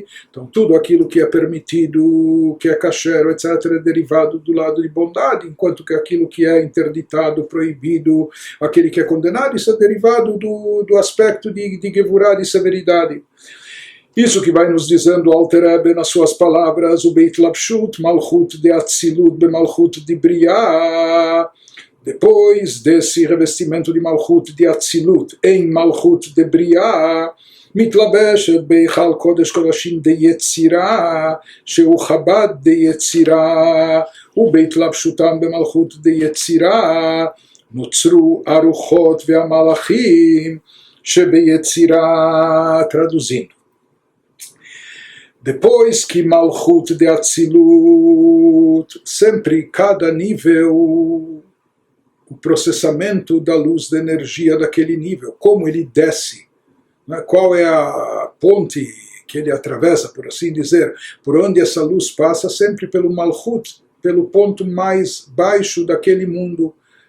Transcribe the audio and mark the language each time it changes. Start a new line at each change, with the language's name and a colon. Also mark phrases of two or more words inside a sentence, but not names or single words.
Portuguese: Então tudo aquilo que é permitido, que é kasher, etc., é derivado do lado de bondade, enquanto que aquilo que é interditado, proibido, aquele que é condenado, isso é derivado do aspecto de Gevurah, de severidade. Isso que vai nos dizendo o Alter Rebbe nas suas palavras, o Beit Lapshut, Malchut de Atzilut, Bemalchut de Briá. Depois desse revestimento de Malchut de Atzilut em Malchut de Briá,
Hebrew: מתלבשת בהיכל קודש קודשים דיצירה, שהוא חב"ד דיצירה, ובהתלבשותם במלכות דיצירה, נוצרו הרוחות והמלאכים שביצירה.
Portuguese: Traduzindo. Depois que Malchut de Atzilut, sempre cada nível, o processamento da luz, da energia daquele nível, como ele desce, né? Qual é a ponte que ele atravessa, por assim dizer, por onde essa luz passa, sempre pelo Malchut, pelo ponto mais baixo daquele mundo.